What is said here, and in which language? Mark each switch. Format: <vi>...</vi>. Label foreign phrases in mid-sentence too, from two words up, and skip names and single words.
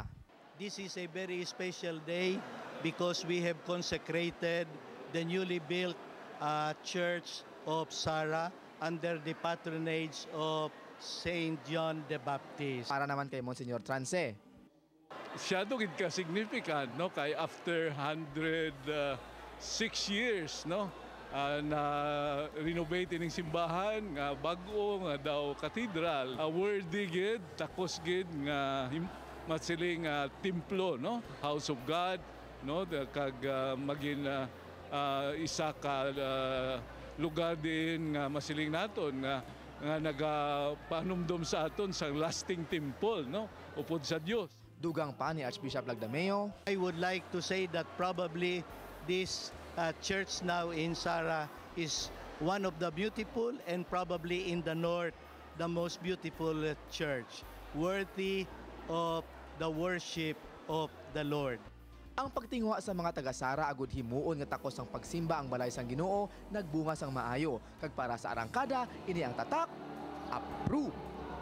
<en>This is a very special day because we have consecrated the newly built Church of Sara under the patronage of Saint John the Baptist.</en> <hil>Para naman kay Monsignor Trance. Siyado gid ka significant no kay</hil> <en>after 106 years</en> <hil>no na renovate ning simbahan nga bag-o nga daw</hil> <en>cathedral worthy</en> <hil>gid takos gid nga masiling templo no</hil> <en>house of God</en> <hil>no kag maging isa ka lugar din nga masiling naton nga nagapanumdum sa aton sa</hil> <en>lasting temple</en> <hil>no upod sa Dios. Dugang pa ni Archbishop Lagdameo.</hil> <en>I would like to say that probably this church now in Sara is one of the beautiful and probably in the north the most beautiful church worthy of the worship of the Lord.</en> <hil>Ang pagtingwa sa mga taga-Sara agud himuon nga takos ang pagsimba ang balay sang Ginoo nagbunga sang maayo kag para sa arangkada ini ang tatak approve.</hil>